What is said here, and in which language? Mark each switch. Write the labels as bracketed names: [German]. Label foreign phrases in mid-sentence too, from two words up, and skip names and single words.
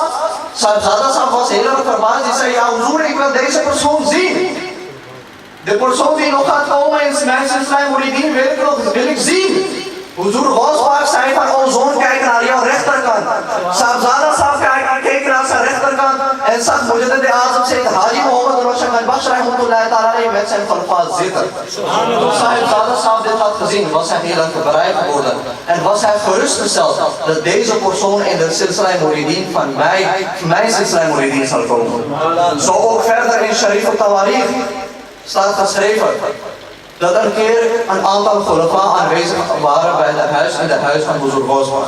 [Dutch] Sahibzada Saab was heel erg verbaasd. Die zei, ja Huzur, ik wil deze persoon zien. De persoon die nog gaat komen in mijn [Urdu] سلسلہ مریدین [Dutch] wil ik zien. Huzur Ghaus Pak zei van, o zoon, kijk naar jouw rechterkant. Sahibzada Saab keek naar zijn rechterkant en zag Mujaddid Azam Sayyid Haji Muhammad Rashad al-Baksh [Arabic] رحمة الله تعالى [Dutch] met zijn khalifa zitten. Toen Sahibzada Saab dit had gezien, was hij heel erg bereid geworden. En was hij gerustgesteld dat deze persoon in de [Urdu] سلسلہ مریدین [Dutch] van mijn [Urdu] سلسلہ مریدین [Dutch] zal komen. Zo ook verder in Sharif al-Tawarikh staat geschreven dat een keer een aantal khulafa aanwezig waren bij in het huis van Huzur Ghaus Pak.